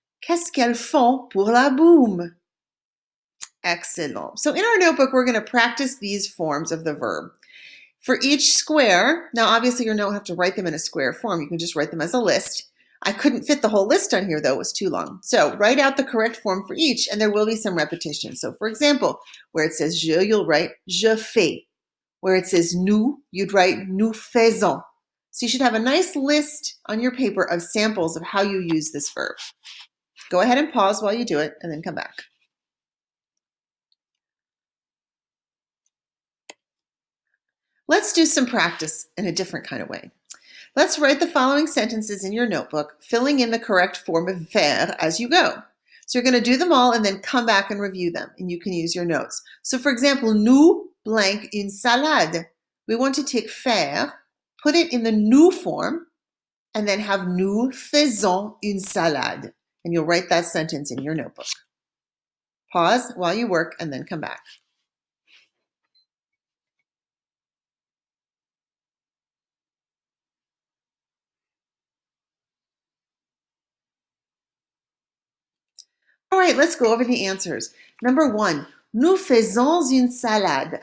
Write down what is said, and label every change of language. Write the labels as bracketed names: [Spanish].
[French] Qu'est-ce qu'elles font pour la boum? [English] Excellent. So in our notebook, we're going to practice these forms of the verb. For each square, now obviously you don't have to write them in a square form. You can just write them as a list. I couldn't fit the whole list on here, though. It was too long. So write out the correct form for each, and there will be some repetition. So for example, where it says je, you'll write [French] je fais. [English] Where it says nous, you'd write [French] nous faisons. [English] So you should have a nice list on your paper of samples of how you use this verb. Go ahead and pause while you do it, and then come back. Let's do some practice in a different kind of way. Let's write the following sentences in your notebook, filling in the correct form of faire as you go. So you're going to do them all and then come back and review them, and you can use your notes. So for example, [French] nous blank une salade. [English] We want to take faire, put it in the nous form, and then have [French] nous faisons une salade. [English] And you'll write that sentence in your notebook. Pause while you work and then come back. All right, let's go over the answers. [French] Number 1, nous faisons une salade.